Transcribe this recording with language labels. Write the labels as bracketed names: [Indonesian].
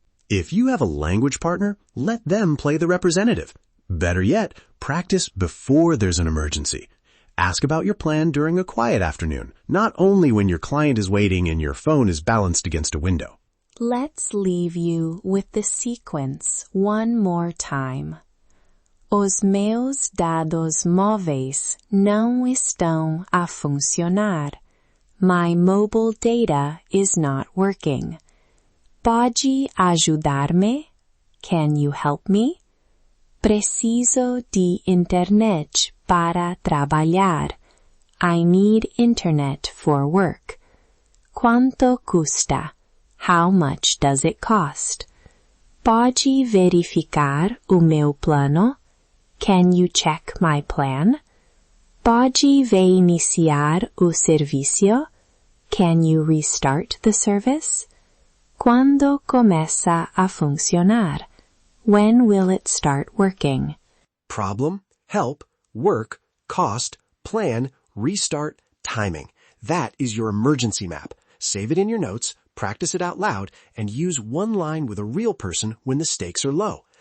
[English] If you have a language partner, let them play the representative. Better yet, practice before there's an emergency. Ask about your plan during a quiet afternoon, not only when your client is waiting and your phone is balanced against a window. Let's leave you with the sequence one more time. [Portuguese] Os meus dados móveis não estão a funcionar. [English] My mobile data is not working. [Portuguese] Pode ajudar-me? [English] Can you help me? [Portuguese] Preciso de internet para trabalhar. [English] I need internet for work. [Portuguese] Quanto custa? [English] How much does it cost? [Portuguese] Pode verificar o meu plano? [English] Can you check my plan? [Portuguese] Pode reiniciar o serviço? [English] Can you restart the service? [Portuguese] Quando começa a funcionar? [English] When will it start working? Problem, help, work, cost, plan, restart, timing. That is your emergency map. Save it in your notes, practice it out loud, and use one line with a real person when the stakes are low.